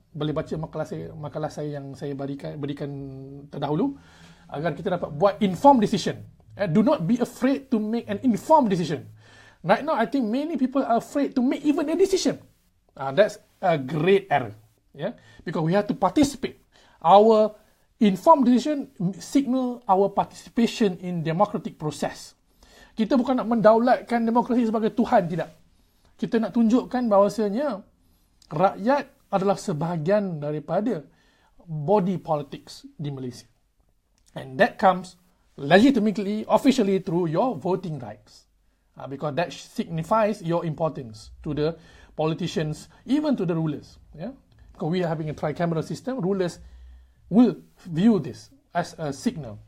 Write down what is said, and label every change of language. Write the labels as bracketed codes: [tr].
[ms] Boleh baca makalah saya yang saya berikan terdahulu agar kita dapat buat informed decision. [en] Do not be afraid to make an informed decision. Right now, I think many people are afraid to make even a decision. That's a great error. Yeah? Because we have to participate. Our informed decision signal our participation in democratic process. [ms] Kita bukan nak mendaulatkan demokrasi sebagai Tuhan, tidak. Kita nak tunjukkan bahawasanya rakyat adalah sebahagian daripada body politics di Malaysia. [en] And that comes legitimately, officially through your voting rights. Because that signifies your importance to the politicians, even to the rulers. Yeah? Because we are having a tricameral system, rulers will view this as a signal.